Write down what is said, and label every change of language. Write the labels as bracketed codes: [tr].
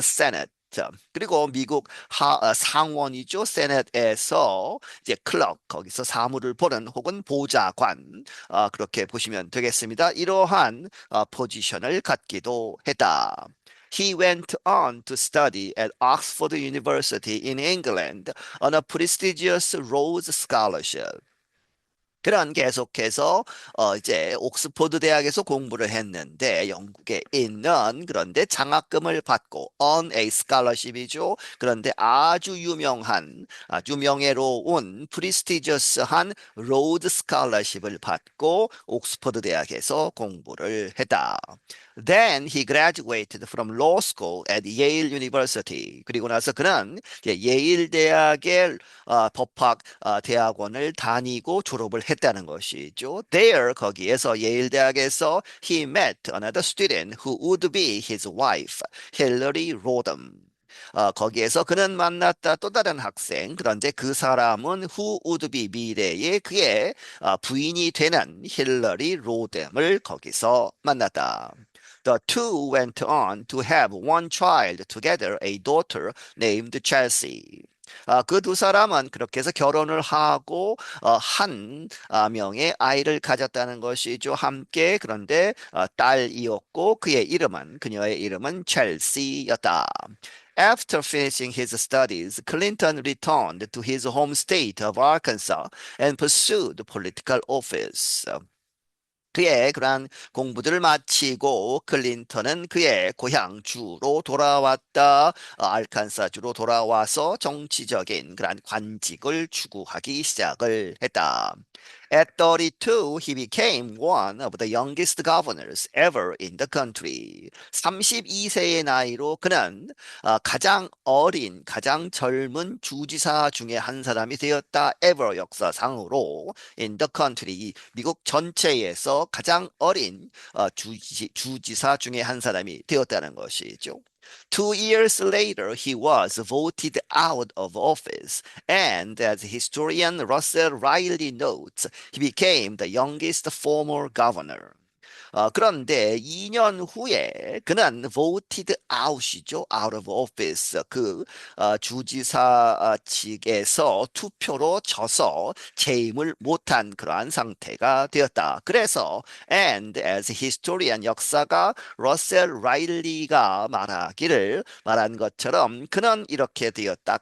[ko] Senate. 그리고 미국 상원이죠. 세넷에서 이제 클럭 거기서 사무를 보는 혹은 보좌관 그렇게 보시면 되겠습니다. 이러한 포지션을 갖기도 했다. [en] He went on to study at Oxford University in England on a prestigious Rhodes Scholarship. [ko] 그런 계속해서 이제 옥스퍼드 대학에서 공부를 했는데 영국에 있는 그런데 장학금을 받고 [en] on a scholarship [ko] 이죠. 그런데 아주 명예로운 프리스티저스한 로드 스칼러십을 받고 옥스퍼드 대학에서 공부를 했다. [en] Then he graduated from law school at Yale University. [ko] 그리고 나서 그는 예일 대학의 법학 대학원을 다니고 졸업을 했다는 것이죠. [en] There, [ko] 거기에서 예일 대학에서 [en] he met another student who would be his wife, Hillary Rodham. [ko] 거기에서 그는 만났다 또 다른 학생. 그런데 그 사람은 [en] who would be [ko] 미래의 그의 부인이 되는 힐러리 로뎀을 거기서 만났다. [en] The two went on to have one child together, a daughter named Chelsea. [ko] 그 두 사람은 그렇게 해서 결혼을 하고 한 명의 아이를 가졌다는 것이죠. 함께 그런데 딸이었고 그녀의 이름은 첼시였다. [en] After finishing his studies, Clinton returned to his home state of Arkansas and pursued political office. [ko] 그의 그러한 공부들을 마치고 클린턴은 그의 고향 주로 돌아왔다. 알칸사주로 돌아와서 정치적인 그러한 관직을 추구하기 시작을 했다. [en] At 32, he became one of the youngest governors ever in the country. [ko] 32세의 나이로 그는 가장 젊은 주지사 중에 한 사람이 되었다. ever 역사상으로 [en] in the country, [ko] 미국 전체에서 가장 어린 주지사 중에 한 사람이 되었다는 것이죠. [en] 2 years later, he was voted out of office, and as historian Russell Riley notes, he became the youngest former governor. [ko] 그런데 2년 후에 그는 [en] voted out [ko] 이죠. [en] out of office. [ko] 주지사 측에서 투표로 져서 재임을 못한 그러한 상태가 되었다. 그래서 [en] and as historian [ko] 역사가 러셀 라일리가 말한 것처럼 그는 이렇게 되었다.